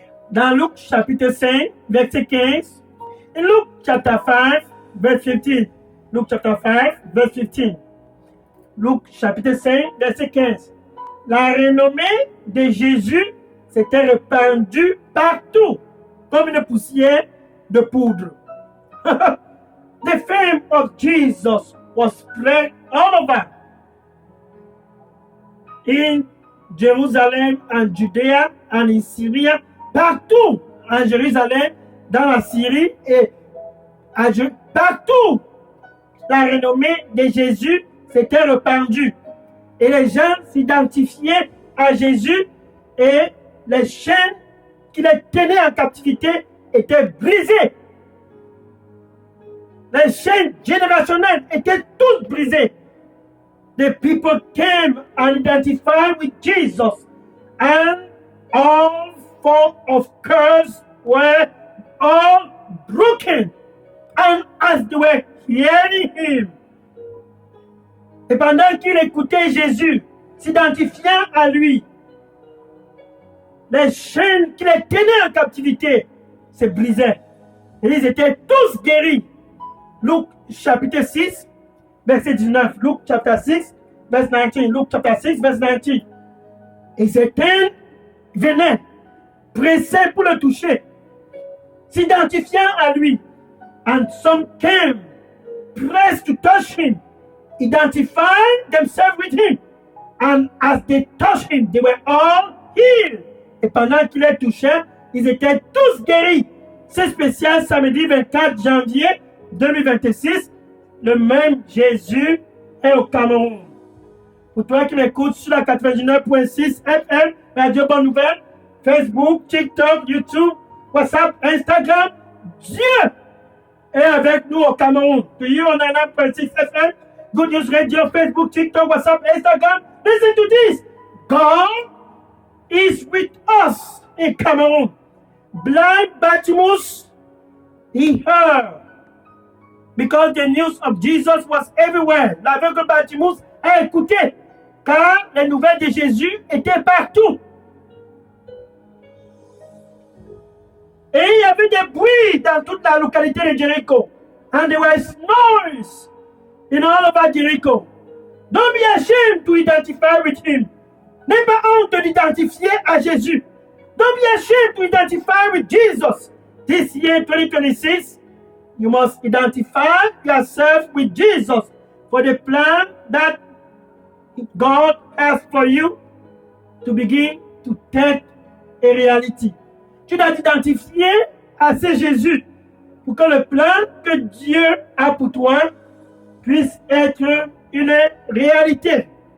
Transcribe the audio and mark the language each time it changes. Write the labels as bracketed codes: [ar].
[fr] Dans Luc chapitre 5, verset 15, et [en] Luc chapter 5, verse 15. Luc chapter 5, verse 15. [fr] Luc chapitre 5, verset 15. La renommée de Jésus s'était répandue partout, comme une poussière de poudre. [en] The fame of Jesus was spread all over. In Jerusalem and Judea and in Syria, [fr] partout en Jérusalem, dans la Syrie et à partout, la renommée de Jésus s'était répandue. Et les gens s'identifiaient à Jésus et les chaînes qui les tenaient en captivité étaient brisées. Les chaînes générationnelles étaient toutes brisées. [en] The people came and identified with Jesus, and all form of curse were all broken. And as they were hearing him, [fr] et pendant qu'ils écoutaient Jésus, s'identifiant à lui, les chaînes qui les tenaient en captivité se brisaient. Et ils étaient tous guéris. Luc chapitre 6, verset 19. [en] Luc chapter 6, verse 19. Luc chapter 6, verse 19. [fr] Et certains venaient, pressés pour le toucher, s'identifiant à lui. [en] And some came, pressed to touch him, identifying themselves with him. And as they touched him, they were all healed. [fr] Et pendant qu'il les touchait, ils étaient tous guéris. C'est spécial, samedi 24 janvier 2026. Le même Jésus est au Cameroun. Pour toi qui m'écoutes sur la 99.6 FM, Radio Bonne Nouvelle, Facebook, TikTok, YouTube, WhatsApp, Instagram, Dieu est avec nous au Cameroun. [en] To you on 99.6 FM, Good News Radio, Facebook, TikTok, WhatsApp, Instagram. Listen to this. God is with us in Cameroon. Blind Bartimaeus, he heard. Because the news of Jesus was everywhere. [fr] L'aveugle Bartimaeus a écouté. Car les nouvelles de Jésus étaient partout. Et il y avait des bruits dans toute la localité de Jéricho. [en] And there was noise in all over Jericho. Don't be ashamed to identify with him. [fr] N'aie pas honte de l'identifier à Jésus. [en] Don't be ashamed to identify with Jesus. This year, 2026, you must identify yourself with Jesus for the plan that God has for you to begin to take a reality. [fr] Tu dois t'identifier à ce Jésus pour que le plan que Dieu a pour toi puisse être une réalité.